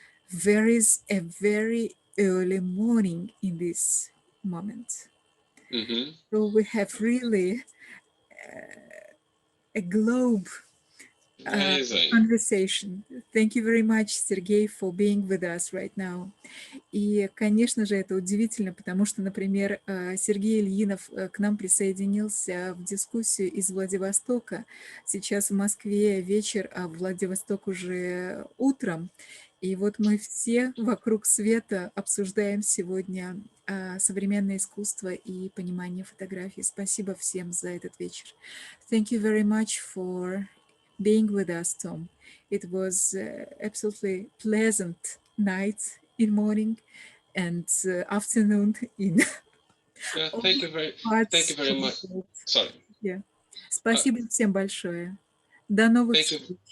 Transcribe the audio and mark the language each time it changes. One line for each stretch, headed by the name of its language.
English: There is a very early morning in this moment. Mm-hmm. So we have really a globe conversation. Thank you very much, Sergei, for being with us right now.
Russian: И, конечно же, это удивительно, потому что, например, Сергей Ильинов к нам присоединился в дискуссию из Владивостока. Сейчас в Москве вечер, а в Владивосток уже утром. И вот мы все вокруг света обсуждаем сегодня современное искусство и понимание фотографии. Спасибо всем за этот вечер.
English: Thank you very much for being with us, Tom. It was absolutely pleasant night in morning and afternoon in thank you very much. Sorry.
Russian: Yeah. Спасибо всем большое. До новых встреч.